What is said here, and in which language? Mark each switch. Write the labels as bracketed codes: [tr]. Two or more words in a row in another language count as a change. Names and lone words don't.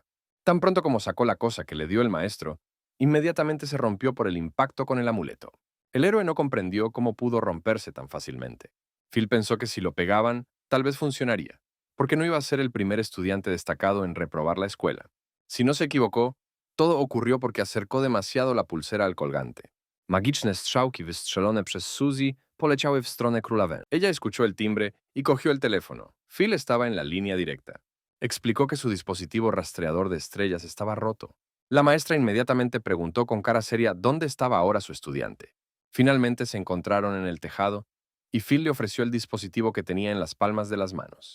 [es] Tan pronto como sacó la cosa que le dio el maestro, inmediatamente se rompió por el impacto con el amuleto. El héroe no comprendió cómo pudo romperse tan fácilmente. Phil pensó que si lo pegaban, tal vez funcionaría, porque no iba a ser el primer estudiante destacado en reprobar la escuela. Si no se equivocó, todo ocurrió porque acercó demasiado la pulsera al colgante. [pl] Magiczne strzałki wystrzelone przez Suzy poleciały w stronę króla Wen. [es] Ella escuchó el timbre y cogió el teléfono. Phil estaba en la línea directa. Explicó que su dispositivo rastreador de estrellas estaba roto. La maestra inmediatamente preguntó con cara seria dónde estaba ahora su estudiante. Finalmente se encontraron en el tejado y Phil le ofreció el dispositivo que tenía en las palmas de las manos.